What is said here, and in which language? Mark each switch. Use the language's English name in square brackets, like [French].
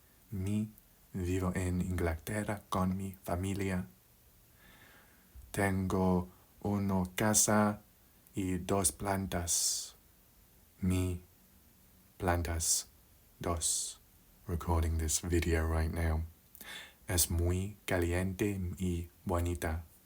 [Spanish] Vivo en Inglaterra con mi familia. Tengo una casa y 2 plantas. Mi plantas dos. [English] Recording this video right now. [Spanish] Es muy caliente y bonita.